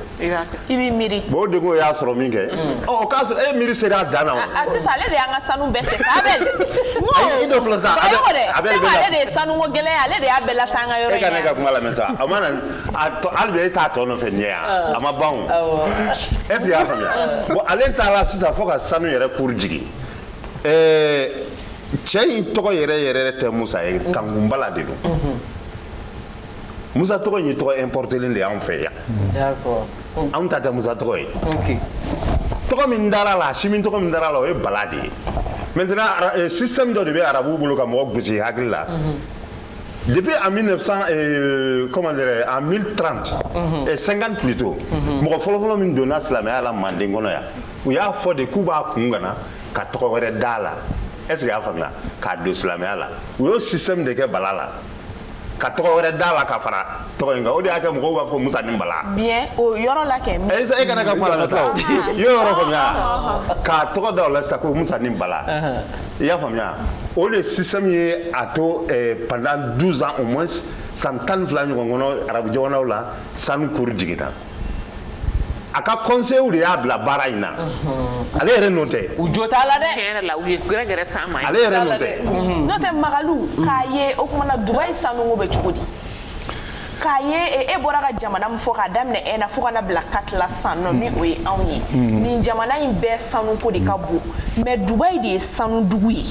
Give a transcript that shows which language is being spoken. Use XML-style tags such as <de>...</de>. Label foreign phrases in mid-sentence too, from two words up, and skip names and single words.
<bm>i b'i miiri bon o degun y'a sɔrɔ min kɛ ɔ k'a sɔrɔ e miiri sera a dan na wa sisan ale de y'an ka sanu bɛɛ cɛ sa Abel i dɔ filɛ sa ale de ye sanuko gɛlɛn ye ale de y'a bɛɛ lase an ka yɔrɔ in e ka ne ka kuma lamɛn sa a ma na hali bi e t'a tɔ nɔfɛ nin ye yan a ma ban o</bm> <fr>est ce que</fr> <bm>i y'a faamuya bon ale taara sisan fo ka sanu yɛrɛ kuru jigin cɛ in tɔgɔ yɛrɛ tɛ Musa ye Kanku Bala de don Musa tɔgɔ in ye tɔgɔ importelen de y'anw fɛ yan anw ta tɛ Musa tɔgɔ ye tɔgɔ min dara la si min tɔgɔ min dara la o ye Bala de ye maintenant système dɔ de bɛ arabuw bolo ka mɔgɔ gosi hakili la</bm> <fr>depuis en 1900 comment dire en 1030 et 50 plutôt</fr> <bm>mɔgɔ fɔlɔfɔlɔ min donna silamɛya la Manden kɔnɔ yan u y'a fɔ de k'u b'a kun gana ka tɔgɔ wɛrɛ d'a la</bm> <fr>est-ce que</fr> <bm>i y'a faamuya k'a don silamɛya la u y'o système de kɛ Bala la ka tɔgɔ wɛrɛ d'a la ka fara tɔgɔ in kan o de y'a kɛ mɔgɔw b'a fɔ Musa ni Bala bien o yɔrɔ la kɛ e kana ka kuma lamɛn sa o i y'o yɔrɔ faamuya k'a tɔgɔ da o la sisan ko Musa ni Bala i y'a faamuya o de système ye a to</bm> <fr>pendant 12 ans au moins</fr> <bm>san 12 ɲɔgɔn kɔnɔ arabu jamanaw la sanu kuru jiginna a ka conseil de y'a bila baara in na ale yɛrɛ n'o tɛ u jo t'a la dɛ tiɲɛ yɛrɛ la u ye gɛrɛgɛrɛ s'an ma ale yɛrɛ n'o tɛ n'o tɛ Magalu k'a ye o kumana Dubaï sanuko bɛ cogo di k'a ye e bɔra ka jamana min fɔ k'a daminɛ e na fo kana bila 4 la sisan nɔ ni o ye anw ye nin jamana in bɛɛ sanuko de ka bon mais Dubaï de ye sanudugu ye</bm>